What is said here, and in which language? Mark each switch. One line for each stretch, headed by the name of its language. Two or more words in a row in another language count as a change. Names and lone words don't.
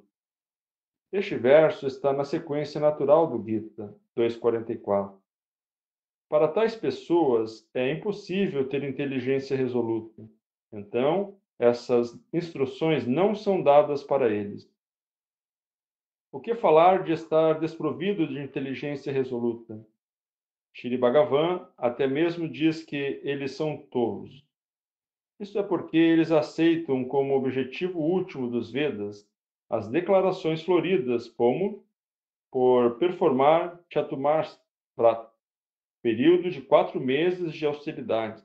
Portuguese: Este verso está na sequência natural do Gita 2.44. Para tais pessoas, é impossível ter inteligência resoluta. Então, essas instruções não são dadas para eles. O que falar de estar desprovido de inteligência resoluta? Shri Bhagavan até mesmo diz que eles são tolos. Isso é porque eles aceitam como objetivo último dos Vedas as declarações floridas como por performar Chaturmas Vrata, período de 4 meses de austeridade.